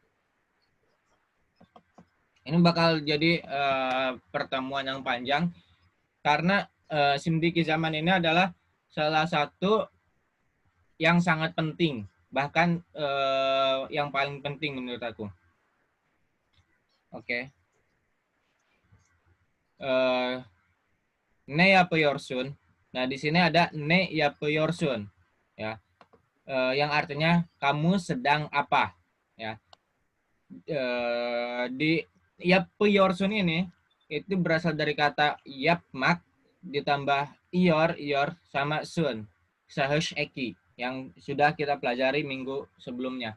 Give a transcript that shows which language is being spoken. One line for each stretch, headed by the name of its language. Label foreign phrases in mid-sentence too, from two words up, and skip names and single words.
Indonesian: Ini bakal jadi pertemuan yang panjang karena Simdiki Zaman ini adalah salah satu yang sangat penting, bahkan yang paling penting menurut aku. Oke.
Turkish: Ne yapıyorsun.
Indonesian: Nah, di sini ada
Turkish: ne yapıyorsun
Indonesian: ya. Yang artinya kamu sedang apa ya. Di yapıyorsun ini itu berasal dari kata yapmak ditambah iyor sama sun.
Turkish: Sahus eki
Indonesian: yang sudah kita pelajari minggu sebelumnya.